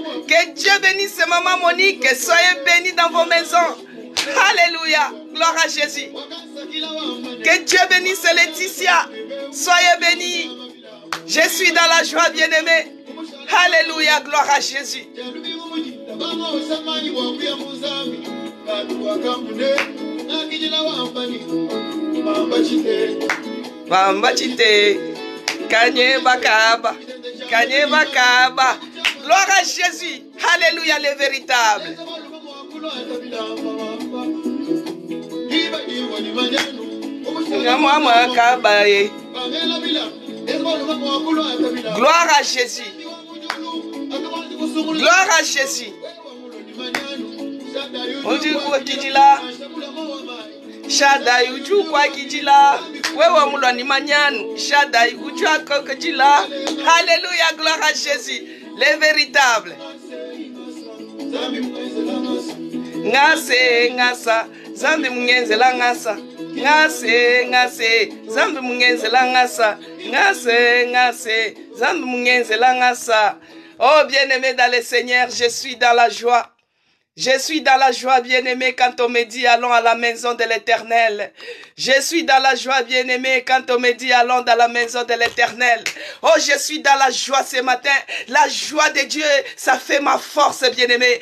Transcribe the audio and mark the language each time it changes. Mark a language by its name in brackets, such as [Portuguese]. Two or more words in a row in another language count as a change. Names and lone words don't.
[French] Que Dieu bénisse maman Monique. Soyez bénis dans vos maisons. Alléluia. Gloire à Jésus. Que Dieu bénisse Laetitia. Soyez bénis. Je suis dans la joie, bien-aimé. Alléluia. Gloire à Jésus. [Luba-Lulua] Bamba chite. Kanye bakaba. Kanye bakaba. [French] Gloire à Jésus. Alléluia, les véritables. Gloire à Jésus. Gloire à Jésus. [Luba-Lulua] Shaddai uju kwa kijila wewe muloni manyanu Shaddai uju kwa kijila. [French] Alléluia, gloire à Jésus, les véritables. [Luba-Lulua] Ngase ngasa zambi mungenzela ngasa ngase ngase zambi mungenzela ngasa ngase ngase zambi mungenzela ngasa. [French] Oh bien-aimé dans le Seigneur, je suis dans la joie. Je suis dans la joie, bien-aimé, quand on me dit allons à la maison de l'Éternel. Je suis dans la joie, bien-aimé, quand on me dit allons dans la maison de l'Éternel. Oh, je suis dans la joie ce matin. La joie de Dieu, ça fait ma force, bien-aimé.